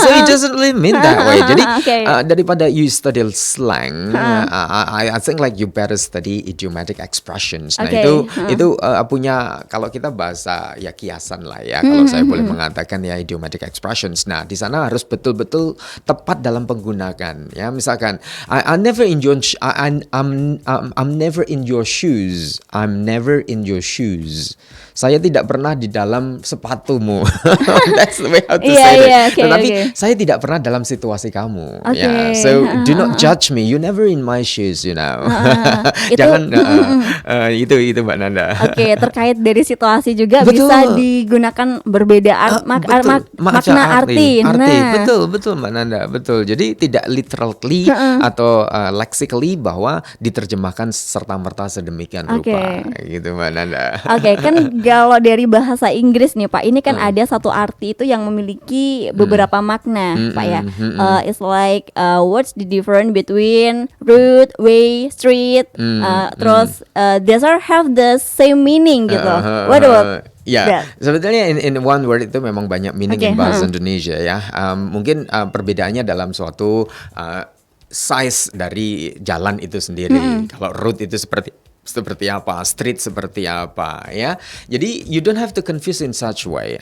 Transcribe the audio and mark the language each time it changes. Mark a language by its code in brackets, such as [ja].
[en] So it doesn't really mean that way. [id] Jadi [en] Okay. [id] daripada [en] you study slang, I think like you better study idiomatic expressions. [id] Nah [en] Okay. [id] itu punya, kalau kita bahasa ya kiasan lah ya. Kalau saya boleh mengatakan ya idiomatic expressions. Nah di sana harus betul-betul tepat dalam penggunaan. [en] Ya misalkan I'm never in your I'm never in your shoes. I'm never in your shoes. [id] Saya tidak pernah di dalam sepatumu. [en] That's the way how to say it. Okay, [id] Tetapi [en] okay. [id] saya tidak pernah dalam situasi kamu. [en] Okay. Ya, so do not judge me. You never in my shoes, you know. [id] Itu- Jangan itu Mbak Nanda. Oke, terkait dari situasi juga Betul. bisa digunakan berbeda Betul. makna arti. Nah, Betul Mbak Nanda, betul. Jadi tidak literally atau lexically bahwa diterjemahkan serta-merta sedemikian rupa, gitu Mbak Nanda. Oke, kan kalau dari bahasa Inggris nih Pak, ini kan ada satu arti itu yang memiliki beberapa makna, Pak ya. [en] It's like what's the difference between road, way, street, [id] terus [en] these are have the same meaning [id] gitu. [en] What about [id] Ya, [en] that? [id] sebetulnya [en] in one word [id] itu memang banyak meaning [en] Okay, [id] in bahasa Indonesia ya. Mungkin perbedaannya dalam suatu size dari jalan itu sendiri. Kalau road itu seperti apa, street seperti apa ya. Jadi [en] you don't have to confuse in such way.